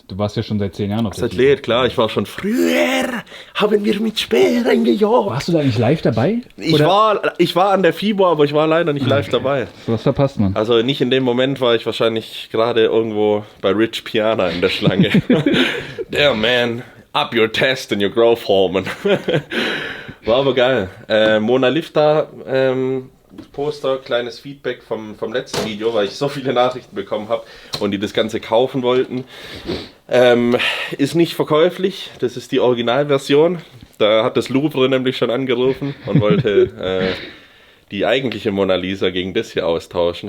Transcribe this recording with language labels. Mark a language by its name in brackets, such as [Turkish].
[German] Du warst ja schon seit 10 Jahren auf der Als Athlet, klar. Ich war schon früher, haben wir mit Speeren gejagt. Warst du da eigentlich live dabei? Ich war an der FIBO, aber ich war leider nicht live dabei. Was verpasst man? Also nicht in dem Moment, war ich wahrscheinlich gerade irgendwo bei Rich Piana in der Schlange. [English] There, man. Up your test and your growth hormone. [German] War aber geil. Mona Lifta Poster, kleines Feedback vom letzten Video, weil ich so viele Nachrichten bekommen habe und die das Ganze kaufen wollten. Ist nicht verkäuflich, das ist die Originalversion. Da hat das Louvre nämlich schon angerufen und wollte die eigentliche Mona Lisa gegen das hier austauschen.